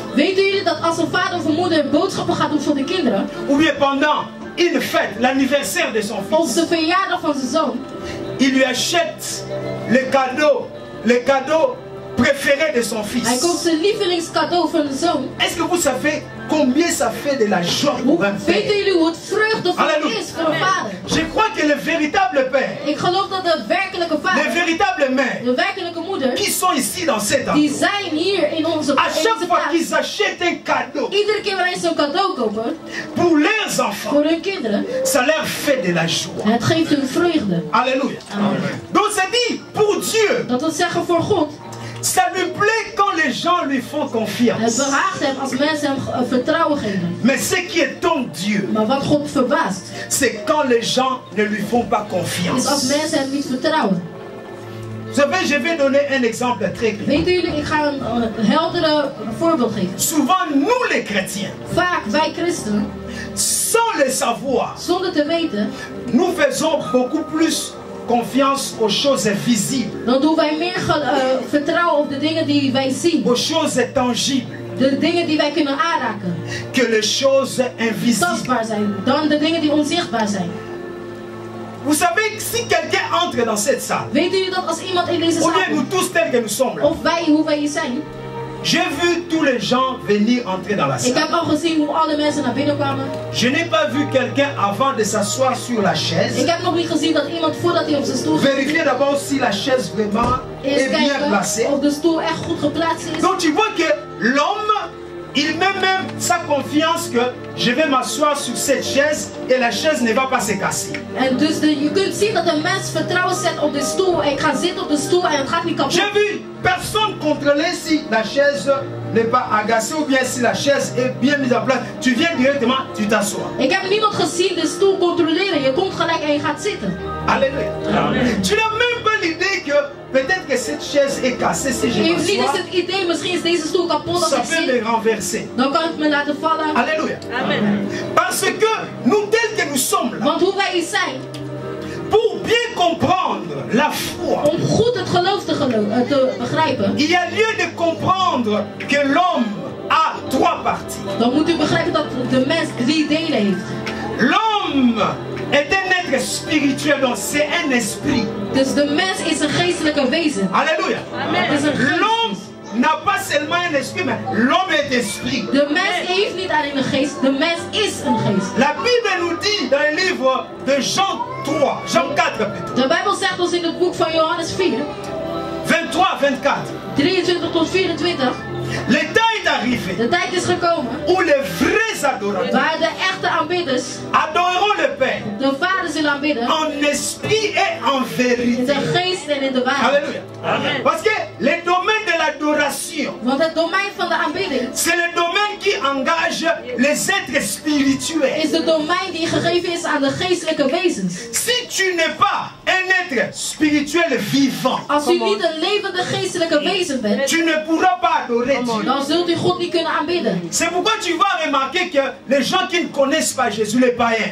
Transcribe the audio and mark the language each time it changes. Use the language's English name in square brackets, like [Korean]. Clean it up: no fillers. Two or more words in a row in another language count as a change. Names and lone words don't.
[Dutch] Weten jullie dat als een vader of een moeder boodschappen gaat doen voor de kinderen? [French] Ou bien pendant une fête, l'anniversaire de son [Dutch] Of [French] fils. [Dutch] de verjaardag van zijn zoon. [French] Il lui achète les cadeaux préférés de son fils. [Dutch] Hij koopt zijn lievelingscadeau van de zoon. [French] Est-ce que vous savez combien ça fait de la joie pour un père? [Dutch] Weten jullie hoe het vreugdevol Halleluja. is voor een vader? [French] Je crois que le véritable père, [Dutch] Ik geloof dat de werkelijke [French] les [Dutch] vader, [French] véritables mères [Dutch] de werkelijke moeder, [French] qui sont ici dans cet [Dutch] die [French] endroit, [Dutch] zijn hier in onze [French] à chaque fois [Dutch] plaats. [French] qu'ils achètent un cadeau [Dutch] Iedere keer wanneer ze een cadeau kopen [French] pour leurs enfants, [Dutch] voor hun kinderen, [French] ça leur fait de la joie. [Dutch] het geeft hun vreugde. [French] Alléluia. Donc c'est dit, pour Dieu, [Dutch] Dat wil zeggen voor God, [French] ça lui plaît quand les gens lui font [Dutch] het [French] confiance. [Dutch] behaagt hem als mensen hem vertrouwen geven. [French] Mais ce qui est ton Dieu, [Dutch] Maar wat God verbaast, [French] c'est quand les gens ne lui font pas [Dutch] is als [French] confiance. [Dutch] mensen hem niet vertrouwen. [French] Vous savez, je vais donner un exemple très clair. [Dutch] Weten jullie, ik ga een heldere voorbeeld geven. [French] Souvent, nous les chrétiens, [Dutch] Vaak wij christenen, [French] sans le savoir, [Dutch] zonder te weten, [French] nous faisons beaucoup plus confiance aux choses visibles, [Dutch] dan doen wij meer vertrouwen op de dingen die wij zien. [French] aux choses tangibles, [Dutch] De dingen die wij kunnen aanraken. [French] que les choses invisibles. [Dutch] Tastbaar zijn. Dan de dingen die onzichtbaar zijn. [French] Vous savez, si quelqu'un entre dans cette salle, [Dutch] Weet u dat als iemand in deze [French] ou [Dutch] zaal [French] bien nous [Dutch] komt, [French] tous tels que nous sommes là, [Dutch] of wij, hoe wij hier zijn. [French] j'ai vu tous les gens venir entrer dans la [Dutch] Ik [French] salle. [Dutch] heb al gezien hoe alle mensen naar binnen kwamen. [French] Je n'ai pas vu quelqu'un avant de s'asseoir sur la [Dutch] Ik [French] chaise. [Dutch] heb nog niet gezien dat iemand voordat hij op zijn stoel zit, [French] Vérifier d'abord si la chaise vraiment [Dutch] eerst [French] est bien [Dutch] kijken [French] placée. [Dutch] of de stoel echt goed geplaatst is. [French] Donc tu vois que l'homme, il met même sa confiance que je vais m'asseoir sur cette chaise et la chaise ne va pas se casser. [Dutch] En dus je kunt zien dat een mens vertrouwen zet op de stoel. En ik ga zitten op de stoel en het gaat niet kapot. [French] J'ai vu personne contrôler si la chaise n'est pas agacée ou bien si la chaise est bien mise en place. Tu viens directement, tu t'assois. [Dutch] Ik heb niemand gezien de stoel controleren. Je komt gelijk en je gaat zitten. [French] Alléluia. Tu n'as même pas l'idée que peut-être que cette chaise est cassée si je [Dutch] Je heeft niet eens [French] m'assois. [Dutch] het idee, misschien is deze stoel kapot als [French] Ça [Dutch] ik [French] peut [Dutch] zit. [French] me renverser. [Dutch] Dan kan het me laten vallen. [French] Alléluia. Parce que nous, tels que nous sommes là, [Dutch] Want hoe wij hier zijn, [French] pour bien comprendre la foi, [Dutch] om goed het geloof te begrijpen, [French] il y a lieu de comprendre que l'homme a trois parties. [Dutch] dan moet u begrijpen dat de mens 3 delen heeft. [French] L'homme est un être spirituel, donc c'est un esprit. [Dutch] Dus de mens is een geestelijke wezen. [French] Alléluia. [Dutch] Het is een [French] L'homme [Dutch] geest. [French] n'a pas seulement un esprit, mais l'homme est esprit. [Dutch] De mens heeft niet alleen een geest, de mens is een geest. [French] La Bible nous dit dans le livre de Jean 3, Jean 4 plutôt, [Dutch] De Bijbel zegt ons in het boek van Johannes 4, [French] 23, 24, [Dutch] 23 tot 24, [French] le temps est arrivé [Dutch] de tijd is gekomen [French] où les vrais adorateurs [Dutch] waar de echte aanbidders [French] adoreront le Père [Dutch] de Vader zullen aanbidden [French] en esprit et en [Dutch] in [French] vérité. [Dutch] de geest en in de waarheid. [French] Alléluia. Parce que le domaine de l'adoration, [Dutch] Want het domein van de aanbidding [French] c'est le domaine qui engage les êtres spirituels. [Dutch] is de domein die gegeven is aan de geestelijke wezens. [French] Si tu n'es pas un être spirituel vivant, [Dutch] Als u niet een levende geestelijke wezen bent, [French] tu ne pourras pas adorer Dieu. [Dutch] dan zult u God niet kunnen aanbidden. [French] C'est pourquoi tu vas remarquer que les gens qui ne connaissent pas Jésus, les païens,